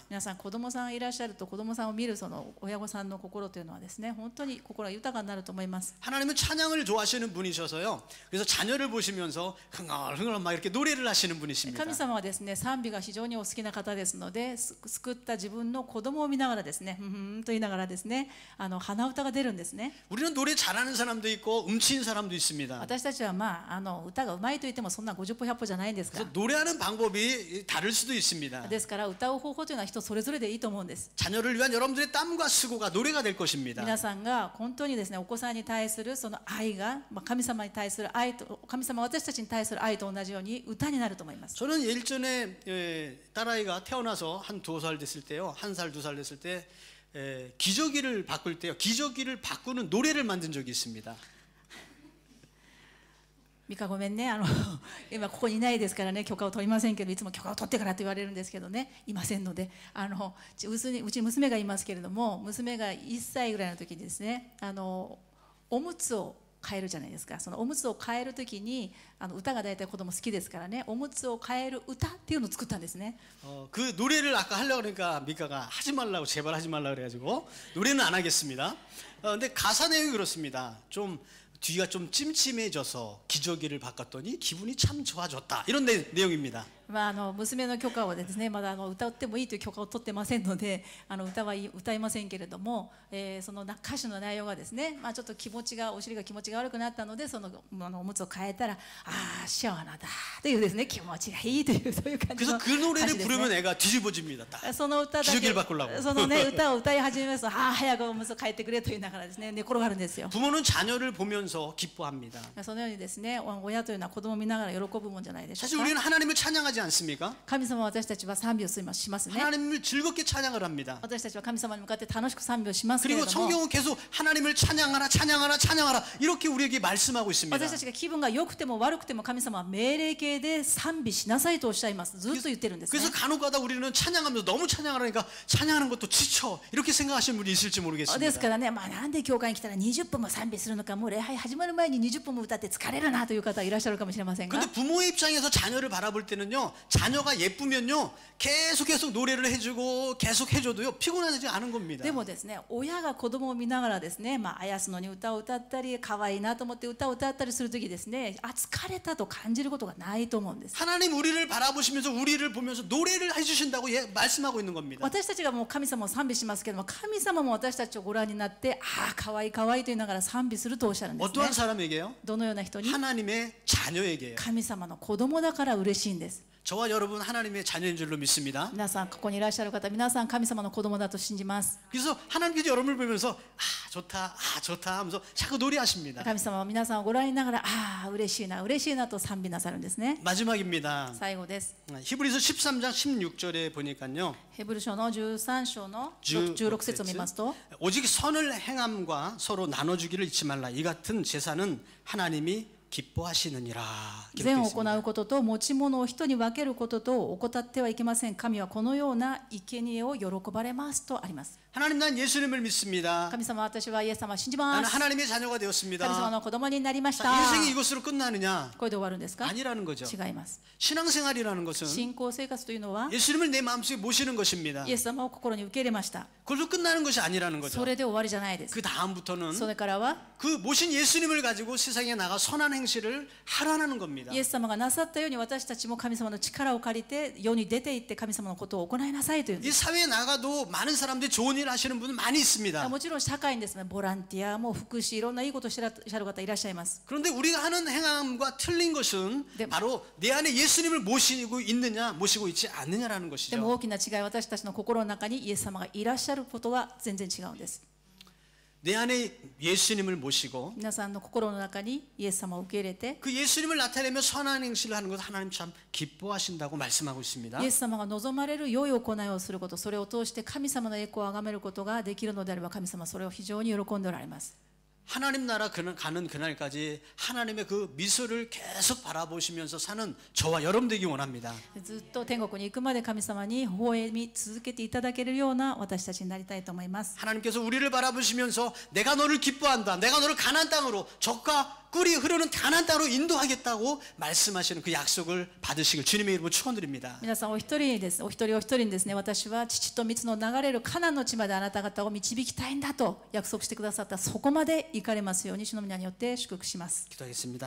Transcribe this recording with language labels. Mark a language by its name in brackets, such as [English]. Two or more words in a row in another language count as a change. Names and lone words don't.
[Japanese] 皆さん子供さんいらっしゃると、子供さんを見るその親御さんの心というのはですね、本当に心が豊かになると思います。 [Korean] 하나님은 찬양을 좋아하시는 분이셔서요. 그래서 자녀를 보시면서 흥얼흥얼 막 이렇게 노래를 하시는 분이십니다. [Japanese] 神様はですね、賛美が非常にお好きな方ですので、救った自分の子供を見ながらですね、ふんふんと言いながらですね、鼻歌が出るんですね。 [Korean] 우리는 노래 잘하는 사람도 있고 음치인 사람도 있습니다. [Japanese] 私たちは歌がうまいと言ってもそんな50歩100歩じゃないんですか [Korean] 그래서 노래하는 방법이 다를 수도 있습니다. [Japanese] ら。ですから歌う方法というのは人それぞれでいいと思うんです。 [Korean] 자녀를 위한 여러분들의 땀과 수고가 노래가 될 것입니다. [Japanese] 皆さんが本当にですね、お子さんに対するその愛が、神様に対する愛と、神様は私たちに対する愛と同じように歌になると思います。 [Korean] 저는 예전에 딸아이가 태어나서 한 2살 됐을 때요, 1살 2살 됐을 때 기저귀를 바꿀 때요, 기저귀를 바꾸는 노래를 만든 적이 있습니다. [Japanese] ミカごめんね、今ここにいないですからね、許可を取りませんけど、いつも許可を取ってからと言われるんですけどね、いませんので、うち娘がいますけれども、娘が1歳ぐらいの時にですね、おむつを変えるじゃないですか。そのおむつを変える時に歌が大体子供好きですからね、おむつを変える歌っていうのを作ったんですね。 [Korean] 그 노래를 아까 하려고 그러니까 미카가 하지 말라고 제발 하지 말라 그래가지고 노래는 안 하겠습니다. 근데 가사 내용이 그렇습니다. 좀 뒤가 좀 찜찜해져서 기저귀를 바꿨더니 기분이 참 좋아졌다. 이런 내용입니다. [Japanese] 娘の許可をですね、まだ歌ってもいいという許可を取ってませんので、歌いませんけれども、その歌詞の内容がですね、ちょっとお尻が気持ちが悪くなったので、そのおむつを変えたら、ああシャワーだというですね、気持ちがいいというそういう感じの [Korean] 그래서 그 [Japanese] 歌 [Korean] 노래를 [Japanese] 詞です [Korean] 부르면 [Japanese] ね。 [Korean] 애가 뒤집어집니다. 딱. [Japanese] その歌だけ [Korean] 기저귀를 바꾸려고. [Japanese] そのね歌を歌い始めますと、ああ早くおむつを変えてくれと言いながらですね、寝転がるんですよ。 [Korean] 부모는 자녀를 보면서 기뻐합니다. [Japanese] そのようにですね、親というのは子供を見ながら喜ぶもんじゃないでしょ [Korean] 사실 [Japanese] うか。 [Korean] 우리는 하나님을 찬양하지 않습니까? [Japanese] 神様は私たちは賛美をしますね。 [Korean] 하나님을 즐겁게 찬양을 합니다. [Japanese] 私たちは神様に向かって楽しく賛美をしますけれ [Korean] 그리고 [Japanese] ども、 [Korean] 성경은 계속 하나님을 찬양하라 찬양하라 찬양하라 이렇게 우리에게 말씀하고 있습니다. [Japanese] 私たちが気分が良くても悪くても神様は命令形で賛美しなさいとおっしゃいます。ずっと言ってるんですね。 [Korean] 그래서 간혹가다 우리는 찬양하면서 너무 찬양하니까 찬양하는 것도 지쳐 이렇게 생각하시는 분이 있을지 [Japanese] です [Korean] 모르겠습니다. [Japanese] からね、なんで教会に来たら20分も賛美するのか、もう礼拝始まる前に20分も歌って疲れるなという方いらっしゃるかもしれませんが、 [Korean] 근데 부모의 입장에서 자녀를 바라볼 때는요, 자녀가 예쁘면요 계속 노래를 해주고 계속 해줘도요 피곤하지 않은 겁니다. [Japanese] でもですね、親が子供を見ながらですね、あやすのに歌を歌ったり、可愛いなと思って歌を歌ったりするときですね、疲れたと感じることがないと思うんです。 [Korean] 하나님 우리를 바라보시면서 우리를 보면서 노래를 해주신다고 말씀하고 있는 겁니다. [Japanese] 私たちがもう神様を賛美しますけども、神様も私たちをご覧になって、ああ可愛い可愛いと言いながら賛美するとおっしゃるんですね。 [Korean] 어떠한 사람에게요? [Japanese] どのような人に？ [Korean] 하나님의 자녀에게요. [Japanese] 神様の子供だから嬉しいんです。 [Korean] 저와 여러분 하나님의 자녀인 줄로 믿습니다. [Japanese] 皆さんここにいらっしゃる方、皆さん神様の子供だと信じます。 [Korean] 그래서 하나님께서 여러분을 보면서 좋다 하면서 자꾸 노래하십니다. [Japanese] 神様は皆さんをご覧にながら、ああ嬉しいな嬉しいなと賛美なさるんですね。 [Korean] 마지막입니다. [Japanese] 最後です。 [Korean] 히브리서 13장 16절에 보니까요. [Japanese] ヘブル書の13章の16節を見ますと、 [Korean] 오직 선을 행함과 서로 나눠주기를 잊지 말라. 이 같은 제사는 하나님이 기뻐하시느니라. [Japanese] 善を行うことと持ち物を人に分けることと怠ってはいけません。神はこのような生贄を喜ばれますとあります。 [Korean] 하나님 난 예수님을 믿습니다. [Japanese] 神様、私はイエス様を信じま [Korean] 나는 [Japanese] す。 [Korean] 하나님의 자녀가 [Japanese] 神様 [Korean] 되었습니다. [Japanese] の子供になりまし [Korean] 자, [Japanese] た。 [Korean] 인생이 이것으로 끝나느냐? [Japanese] これで終わるんですか？ [Korean] 아니라는 거죠. [Japanese] 違います。 [Korean] 신앙생활이라는 것은 [Japanese] 信仰生活というのは [Korean] 예수님을 내 마음속에 모시는 것입니다. [Japanese] イエス様を心に受け入れました。 [Korean] 그걸로 끝나는 것이 아니라는 [Japanese] そ [Korean] 거죠. [Japanese] れで終わりじゃないです。 [Korean] 그 다음부터는 [Japanese] それからは [Korean] 그 모신 예수님을 가지고 세상에 나가 선한 행실을 하라는 겁니다. [Japanese] イエス様がなさったように私たちも神様の力を借りて世に出て行って神様のことを行いなさいというん [Korean] 이 [Japanese] です。 [Korean] 사회에 나가도 많은 사람들이 좋은 일 하시는 분은 많이 있습니다. [Japanese] もちろん社会にですね、ボランティアも福祉いろんないいことをしてらっしゃる方いらっしゃいます。 [Korean] 그런데 우리가 하는 행함과 틀린 것은 바로 내 안에 예수님을 모시고 있느냐 모시고 있지 않느냐라는 [Japanese] でも [Korean] 것이죠. [Japanese] 大きな違い、私たちの心の中にイエス様がいらっしゃることは全然違うんです。 [Korean] 내 안에 예수님을 모시고 [Japanese] 皆さんの心の中にイエス様を受け入れて、 [Korean] 그 예수님을 나타내며 선한 행실을 하는 것을 하나님 참 기뻐하신다고 말씀하고 있습니다. [Japanese] イエス様が望まれる良い行いをすること、それを通して神様の栄光をあがめることができるのであれば、神様はそれを非常に喜んでおられます。 [Korean] 하나님 나라 가는 그날까지 하나님의 그 미소를 계속 바라보시면서 사는 저와 여러분 되기 원합니다. [Japanese] ずっと天国に行くまで神様に微笑み続けていただけるような私たちになりたいと思います。 [Korean] 하나님께서 우리를 바라보시면서 내가 너를 기뻐한다. 내가 너를 가나안 땅으로 적과 꿀이 흐르는 가나안 땅으로 인도하겠다고 말씀하시는 그 약속을 받으시길 주님의 이름으로 축원드립니다. [Japanese] 皆さんお一人お一人にですね、私は父と蜜の流れるカナンの地まであなた方を導きたいんだと約束してくださった、そこまで行かれますように主の皆によって祝福します。 [Korean] 기도하겠습니다.